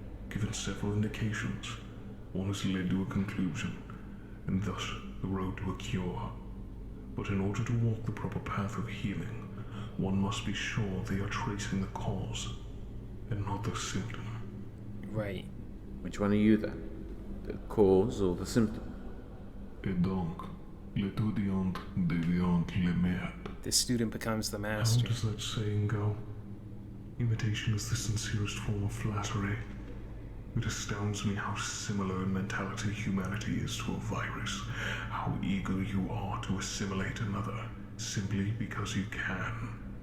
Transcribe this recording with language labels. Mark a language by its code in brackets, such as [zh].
[en] Given several indications, one has led to a conclusion, and thus the road to a cure. But in order to walk the proper path of healing, one must be sure they are tracing the cause, and not the symptom. Right. which one are you then? The cause or the symptom? [fr] Et donc, L'étudiant devient le maître. [en] The student becomes the How master. does that saying go? Imitation is the sincerest form of flattery. It astounds me how similar in mentality humanity is to a virus. How eager you are to assimilate another simply because you can.